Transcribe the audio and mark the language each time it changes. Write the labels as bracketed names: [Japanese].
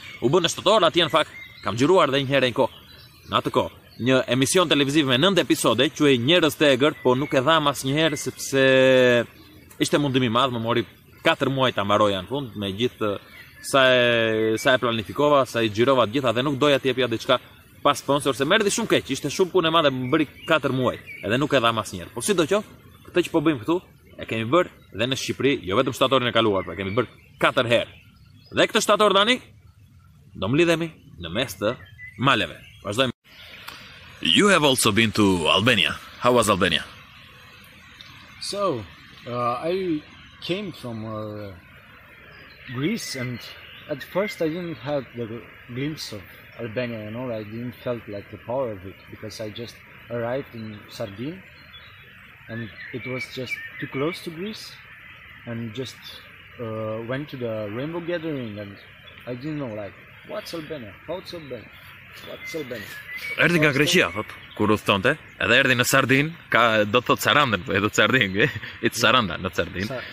[Albanian] U bën në shtator atje në fakt kam xhiruar edhe një herë në kohë. Në atë kohë, një emision televiziv me 9 episode, quhej Njerëz të egër, po nuk e dham asnjëherë sepse ishte mundimi i madh, më mori 4 muaj ta mbaroja në fund me gjithë sa e planifikova, sa i xhirova të gjitha dhe nuk doja të jepja diçka pa sponsor se merrti shumë keq, ishte shumë punë e madhe, më bëri 4 muaj, edhe nuk e dham asnjëherë. Po sidoqoftë, këtë që po bëjmë këtu, e kemi bërë dhe në Shqipëri, jo vetëm shtatorin e kaluar, por e kemi bërë 4 herë. Dhe këtë shtator tani do mlidhemi në mes të maleve. Vazhdojmë. [English] You have also been to Albania. How was Albania? So, I came from Greece, and at first I didn't have the glimpse of Albania, you know, I didn't felt like the power of it because I just arrived in Sardine and it was just too close to Greece, and just went to the rainbow gathering and I didn't know like what's Albania, how's Albania, what's Albania. [Albanian] Erdhi nga Greqia, thot, kur udhtonte, edhe erdhi në Sardin, do të thot Sarandën, po e do të Sardin, [English] it's Saranda, not Sardin.